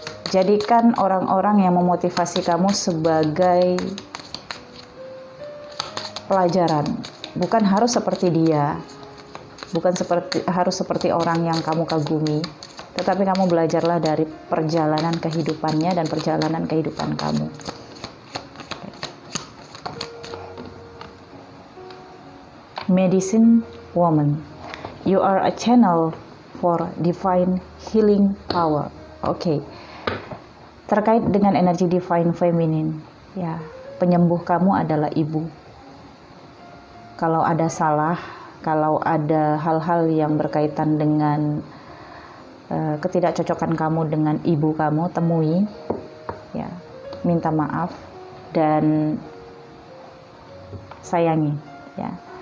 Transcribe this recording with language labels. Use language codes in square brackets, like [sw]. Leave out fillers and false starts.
[id] Jadikan orang-orang yang memotivasi kamu sebagai pelajaran. Bukan harus seperti dia. Bukan harus seperti orang yang kamu kagumi, tetapi kamu belajarlah dari perjalanan kehidupannya dan perjalanan kehidupan kamu. [en] Medicine Woman, you are a channel for divine healing power. [id] Oke. Terkait dengan energi divine feminine, ya, penyembuh kamu adalah ibu. Kalau ada salah, kalau ada hal-hal yang berkaitan dengan ketidakcocokan kamu dengan ibu kamu, temui, ya, minta maaf dan sayangi, ya.